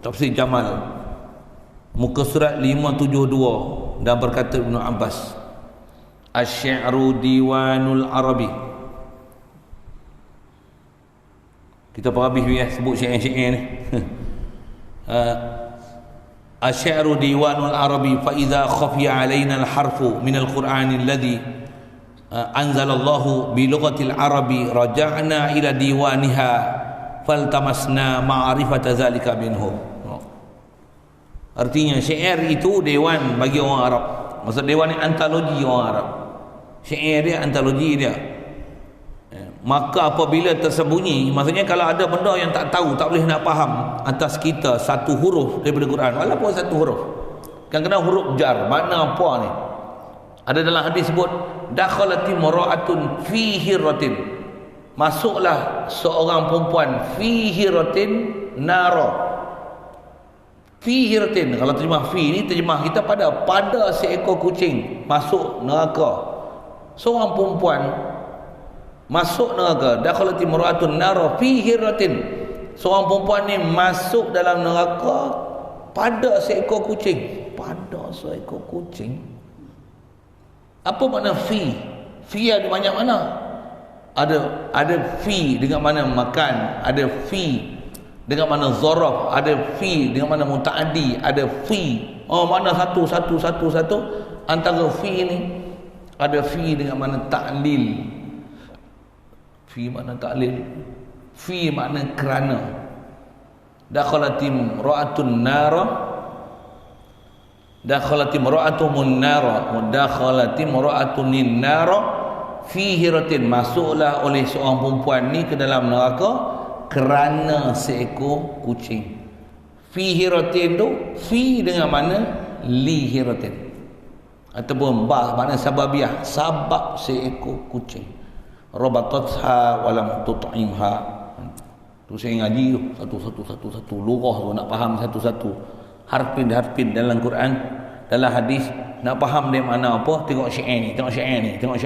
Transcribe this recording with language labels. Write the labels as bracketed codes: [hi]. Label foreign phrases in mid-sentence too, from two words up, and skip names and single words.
[ms] Tafsir Jamal. Muka surat 572. Dan berkata Ibn Abbas, [ar] الشعر ديوان العرب. [ms] Kita habis ya sebut syair-syair ni. [ar] الشعر ديوان العرب فإذا خفي علينا الحرف من القرآن الذي أنزله الله بلغة العرب رجعنا إلى ديوانها فالتمسنا معرفة ذلك منه. [ms] Artinya syair itu dewan bagi orang Arab. Maksud dewan ni antologi orang Arab. Syair dia antologi dia. Maka apabila tersembunyi, maksudnya kalau ada benda yang tak tahu, tak boleh nak faham atas kita satu huruf daripada Quran, walaupun satu huruf, kan kena huruf jar, makna apa ni? Ada dalam hadis sebut [ar] دخلت امرأة في هرة, [ms] masuklah seorang perempuan [ar] في هرة نارا. في هرة, [ms] kalau terjemah fi ni terjemah kita pada seekor kucing masuk neraka. Seorang perempuan masuk neraka. [ar] دخلت امرأة النار في هرة. [ms] Seorang perempuan ni masuk dalam neraka pada seekor kucing. Pada seekor kucing. Apa makna fi? Fi ada banyak mana? Ada fi dengan mana makan, ada fi dengan mana zaraf, ada fi dengan mana mutaaddi, ada fi. Mana satu. Antara fi ni ada fi dengan mana ta'lil. Fi makna ta'lil. Fi makna kerana. [ar] دخلت امرأة النار. دخلت امرأة النار. دخلت امرأة النار في هرة. [ms] Masuklah oleh seorang perempuan ni ke dalam neraka kerana seekor kucing. [ar] في هرة [ms] tu fi dengan mana [ar] لهرة. [ms] Ataupun ba makna sababiah, sabab seekor kucing. [ar] ربطتها ولم تطعمها. [ms] Tu saya ngaji tu satu lughah tu nak faham satu-satu harfin dalam Quran, dalam hadis, nak faham dia makna apa, tengok syair ni, tengok syair ni.